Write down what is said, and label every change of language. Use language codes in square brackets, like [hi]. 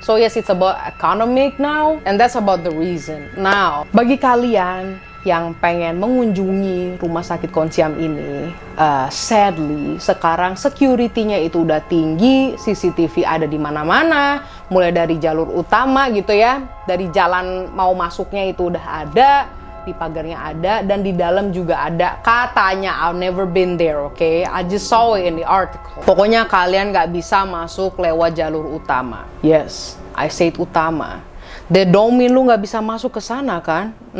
[en] So yes, it's about economic now, and that's about the reason. [id] Now, bagi kalian yang pengen mengunjungi rumah sakit Konchiam ini, sadly sekarang security-nya itu udah tinggi, CCTV ada di mana-mana, mulai dari jalur utama gitu ya, dari jalan mau masuknya itu udah ada, di pagarnya ada, dan di dalam juga ada. Katanya, [en] I've never been there, okay? I just saw it in the article. [id] Pokoknya kalian nggak bisa masuk lewat jalur utama. [en] Yes, I said [id] utama. [en] That don't mean [id] lu nggak bisa masuk ke sana kan?